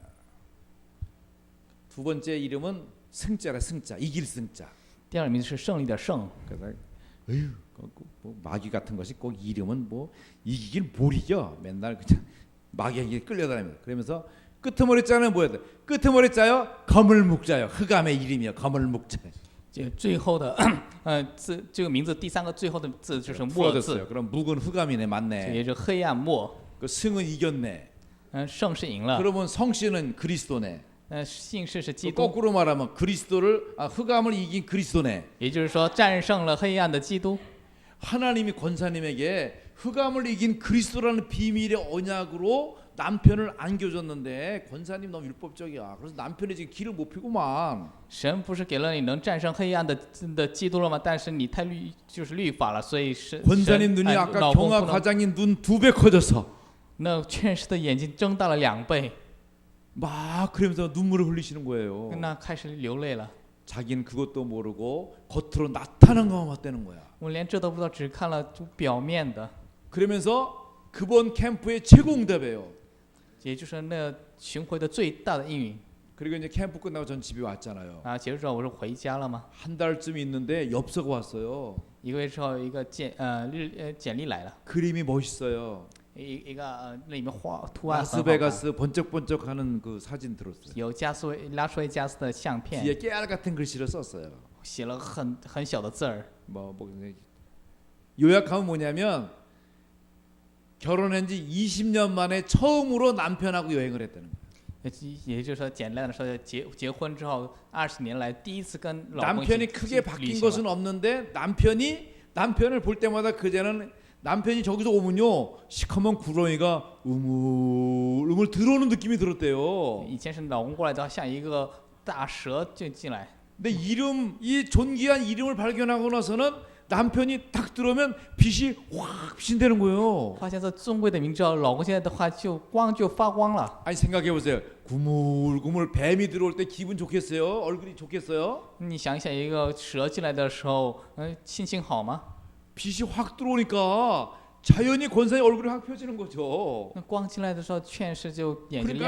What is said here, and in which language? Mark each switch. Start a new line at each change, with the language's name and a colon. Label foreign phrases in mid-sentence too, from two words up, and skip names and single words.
Korean: 두 번째 이름은 승자라 승자 이길 승자.
Chinese: 第二个名字是胜利的胜。
Korean: 그래서 에휴 뭐 마귀 같은 것이 꼭 이름은 뭐 이기길 뭘 이겨 맨날 그냥 마귀에게 끌려다닙니다. 그러면서 끄트머리 자는 뭐야 돼? 끄트머리 자요 거물 묵자요 흑암의 이름이요 거물 묵자.
Chinese: 就最后的字这个名字第3个最后的字就是末字，
Korean: 풀어졌어요. 그럼 묵은 흑암이네 맞네.
Chinese: 也是黑暗末。
Korean: 그 승은 이겼네.
Chinese: 胜是赢了。
Korean: 그러면 성씨는 그리스도네.
Chinese: 姓氏是基督，
Korean: 거꾸로 말하면 그리스도를 흑암을 이긴 그리스도네.
Chinese: 也就是说战胜了黑暗的基督。
Korean: 하나님이 권사님에게 흑암을 이긴 그리스도라는 비밀의 언약으로 남편을 안겨줬는데 권사님 너무 율법적이야. 그래서 남편이 지금 길을 못 피고만.
Chinese: 神不是给了你能战胜黑暗的基督了吗？但是你太就是律法了，所以是
Korean: 권사님 눈이 아까 경화 과장님 눈 2배 커져서
Chinese: 那劝士的眼睛睁大了2倍，
Korean: 막 그러면서 눈물을 흘리시는 거예요.
Chinese: 那开始流泪了。
Korean: 자기는 그것도 모르고 겉으로 나타난 것만 봤다는 거야.
Chinese: 我连这都不知道，只看了就表面的。
Korean: 그러면서 그번 캠프의 최고 응답이에요.
Chinese: 也就是那巡回的最大的应允。
Korean: 그리고 이제 캠프 끝나고 전 집에 왔잖아요.
Chinese: 结束之后我是回家了吗？
Korean: 한 달쯤 있는데 엽서가 왔어요.
Chinese: 1个月之后，一个简历来了，
Korean: 그림이 멋있어요.
Chinese: 一个那里面图案很好看，
Korean: 라스베가스 번쩍번쩍하는 그 사진 들었어요.
Chinese: 有拉斯维加斯的相片，
Korean: 뒤에 깨알 같은 글씨를 썼어요.
Chinese: 写了很小的字儿。
Korean: 뭐 요약하면 뭐냐면 결혼한 지 20년 만에 처음으로 남편하고 여행을 했다는 거예요.
Chinese: 也就是说，简单的说，结婚之后20年来第一次跟老公一
Korean: 남편이
Chinese: 起
Korean: 크게
Chinese: 旅
Korean: 바뀐
Chinese: 行
Korean: 것은
Chinese: 了。
Korean: 없는데 남편을 볼 때마다 그제는 남편이 저기서 오면요 시커먼 구렁이가 우물우물 들어오는 느낌이 들었대요.
Chinese: 以前是老公过来的话，像一个大蛇就进来。
Korean: 근데 이 존귀한 이름을 발견하고 나서는 남편이 딱 들어오면 빛이 확 비친다는 거예요.
Chinese: 发现这尊贵的名之后，老公现在的话就发光了。
Korean: 아니 생각해 보세요. 구물구물 뱀이 들어올 때 기분 좋겠어요? 얼굴이 좋겠어요?
Chinese: 你想想，一个蛇进来的时候，心情好吗？
Korean: 빛이 확 들어오니까 자연히 권사의 얼굴이 확 펴지는 거죠.
Chinese: 那光进来的时候，劝世就眼睛